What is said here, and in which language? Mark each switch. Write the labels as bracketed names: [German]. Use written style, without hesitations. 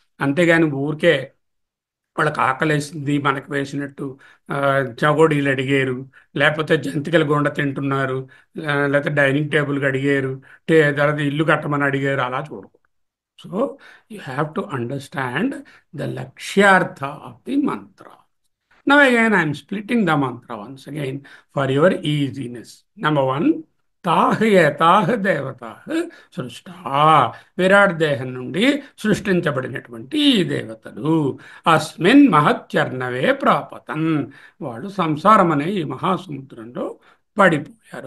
[Telugu] అంతేగాని ఊరికే వాళ్ళకి ఆకలేసింది మనకు వేసినట్టు చగోడీలు అడిగారు, లేకపోతే జంతికల గుండ తింటున్నారు, లేకపోతే డైనింగ్ టేబుల్కి అడిగారు, తర్వాత ఇల్లు కట్టమని అడిగారు, అలా చూడకూడదు. [English] So you have to understand the లక్ష్యార్థ of the mantra. Now again, I am splitting the mantra once again for your easiness. Number one, [Sanskrit] తాహ్ దేవతాహ్ సృష్టా. [Telugu] Virat దేహం నుండి సృష్టించబడినటువంటి ఈ దేవతలు [Sanskrit] అస్మిన్ మహత్యర్ణవే ప్రాపతన్. [Telugu] వాళ్ళు సంసారం అనే ఈ మహాసముద్రంలో పడిపోయారు.